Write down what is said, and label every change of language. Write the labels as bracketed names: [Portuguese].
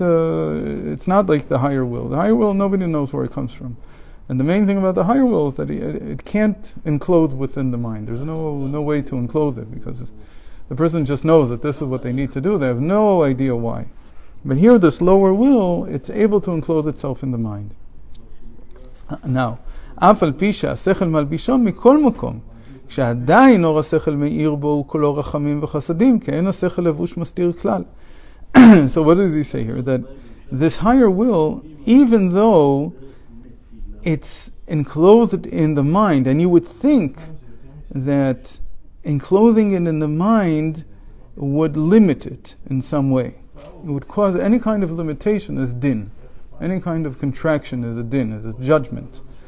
[English] It's not like the higher will. The higher will, nobody knows where it comes from. And the main thing about the higher will is that it can't enclose within the mind. There's no way to enclose it, because the person just knows that this is what they need to do. They have no idea why. But here, this lower will, it's able to enclose itself in the mind. [Hebrew] Now, אף על פי שהשכל מלבישו מכל מקום, כשעדיין אור השכל מאיר בו הוא כולו רחמים וחסדים, כי אין השכל לבוש מסתיר כלל. [English] So what does he say here? That this higher will, even though it's enclosed in the mind, and you would think that enclosing it in the mind would limit it in some way. It would cause any kind of limitation as din. Any kind of contraction is a din, is a judgment.